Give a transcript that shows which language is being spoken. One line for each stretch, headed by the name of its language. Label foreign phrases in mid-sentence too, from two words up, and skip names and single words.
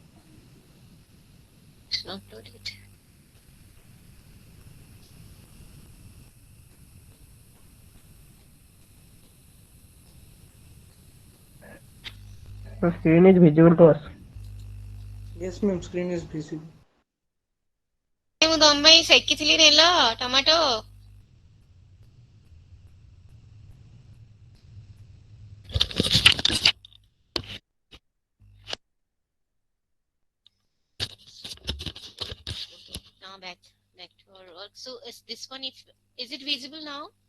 English: It's not loaded. The screen is visible to us. Yes, ma'am, screen is visible.
Odia: ମୁଁ ତମ ପାଇଁ ସେକିଥିଲି ନେଲ ଟମାଟୋ
English: now back to our work. So is this one, if is it visible now?